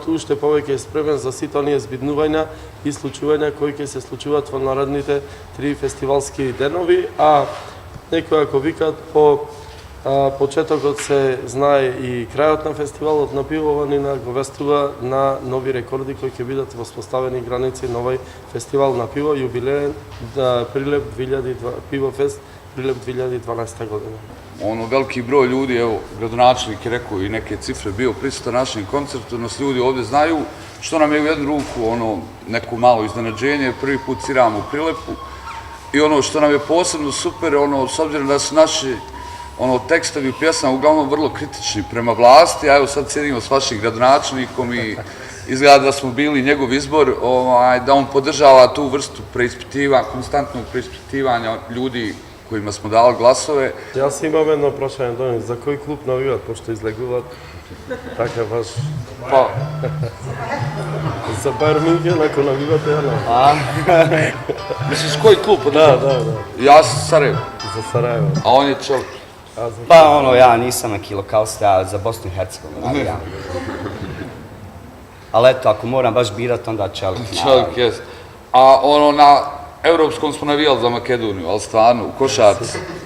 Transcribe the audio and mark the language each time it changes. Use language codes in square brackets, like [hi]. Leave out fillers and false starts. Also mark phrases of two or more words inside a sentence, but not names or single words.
[mk] уште повеќе е спремен за сите оние збиднувања и случувања кои ќе се случуваат во наредните 3 фестивалски денови, а некои ако викаат по почетокот се знае и крајот на фестивалот на пиво ни наговестува на нови рекорди кои ќе бидат воспоставени граници на овој фестивал на пиво, јубилеен Прилеп 2002 пивофест Прилеп 2012 година. [bs] Veliki broj ljudi, evo, gradonačelnik je rekao i neke cifre, bio prisutan na našem koncertu, nas ljudi ovdje znaju, što nam je u jednu ruku neko malo iznenađenje, prvi put sviramo u Prilepu i što nam je posebno super, s obzirom da su naši tekstovi pjesama uglavnom vrlo kritični prema vlasti, a evo sad sjedimo s vašim gradonačelnikom i izgleda da smo bili njegov izbor, da on podržava tu vrstu preispitivanja, konstantnog preispitivanja ljudi kojima smo dali glasove. [mk] Јас имам едно прашање до нив, за кој клуб навиват, пошто излегуваат така баш... [bs] Pa... [mk] За Байер Мюнхен, ако навивате, ја не. [bs] Misliš koji klub? Da. Ja sam Sarajevo. [mk] За Сарајево. [bs] A on je Čelik. Pa ja nisam neki lokalista, ja za Bosnu i Hercegovinu navijam. Ali eto, ako moram baš birat, onda Čelik. Čelik, jest. A na Evropskom smo navijali za Makedoniju, ali stvarno, u košarci.